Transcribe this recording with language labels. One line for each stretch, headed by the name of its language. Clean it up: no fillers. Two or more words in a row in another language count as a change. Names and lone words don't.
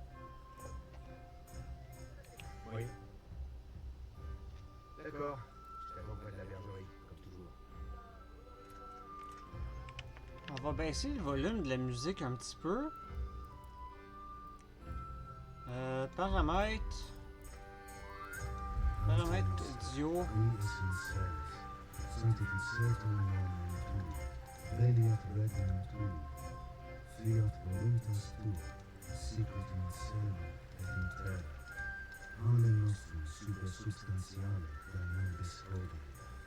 French: Oui. D'accord. Je t'attends près de la bergerie, comme toujours. On va baisser le volume de la musique un petit peu. Paramètres. Paramètres audio.
Latin: Sanctificetur nomen tu, veniat regnum tui, fiat voluntas tua, sicut in cielo et in terra. Panem nostrum super substantiale da nobis hodie,